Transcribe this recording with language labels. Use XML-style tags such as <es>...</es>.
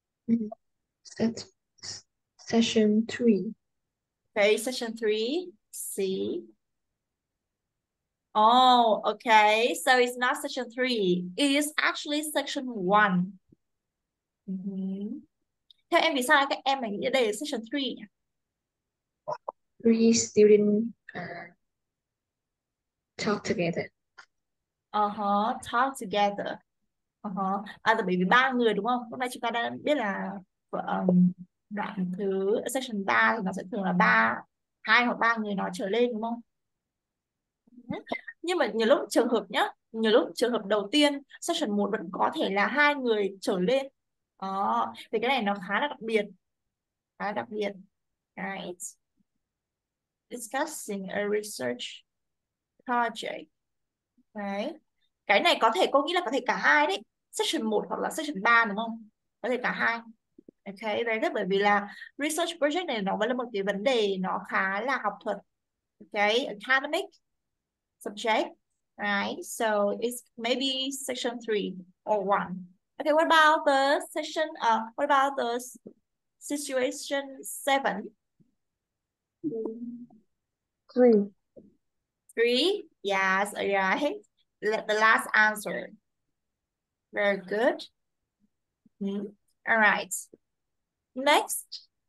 <en>Mhm. Set, Session 3. Okay, section three. See. Oh, okay. So it's not section three. It is actually section one. Mhm.</en> <vi>Theo em vì sao các em lại nghĩ đây là section 3 nhỉ?</vi> <en>3 students talk together. Talk together.</en> <vi>À, tại bởi vì ba người đúng không? Lúc nãy chúng ta đã biết là đoạn thứ section 3 thì nó sẽ thường là hai hoặc ba người nói trở lên đúng không? Ừ. Nhưng mà nhiều lúc trường hợp nhá, nhiều lúc trường hợp đầu tiên section một vẫn có thể là hai người trở lên. Thì cái này nó khá là đặc biệt, khá là đặc biệt.</vi> <en>Right. Discussing a research project.</en> <vi>Đấy. Cái này có thể cô nghĩ là có thể cả hai đấy. Section một hoặc là section 3 đúng không? Có thể cả hai.</vi> <en>Ok, very good.</en> <vi>Bởi vì là research project này nó vẫn là một cái vấn đề nó khá là học thuật.</vi> <en>Ok, academic subject. Right, so it's maybe section 3 or 1. Okay, what about the section, what about the situation 7? 3. 3? Yes, all right. The last answer. Very good. Hmm. All right. Next.</en>